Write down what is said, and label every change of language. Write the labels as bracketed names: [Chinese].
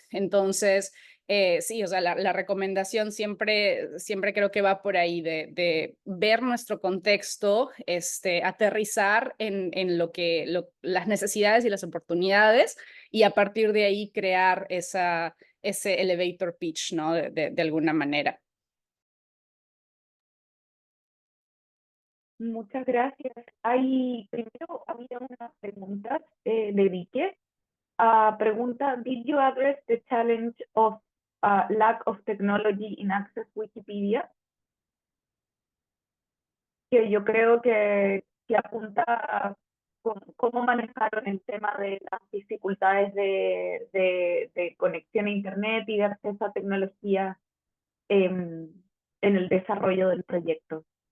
[Spanish] Entonces, sí, o sea, la recomendación siempre creo que va por ahí de ver nuestro contexto, aterrizar en las necesidades y las oportunidades, y a partir de ahí crear ese elevator pitch, ¿no? De alguna manera. Muchas gracias. Primero había unas preguntas de Vique. Pregunta, [English] did you address the challenge of lack of technology in Access Wikipedia? [Spanish] Que yo creo que apunta a cómo manejaron el tema de las dificultades de conexión a Internet y de acceso a tecnología en el desarrollo del proyecto.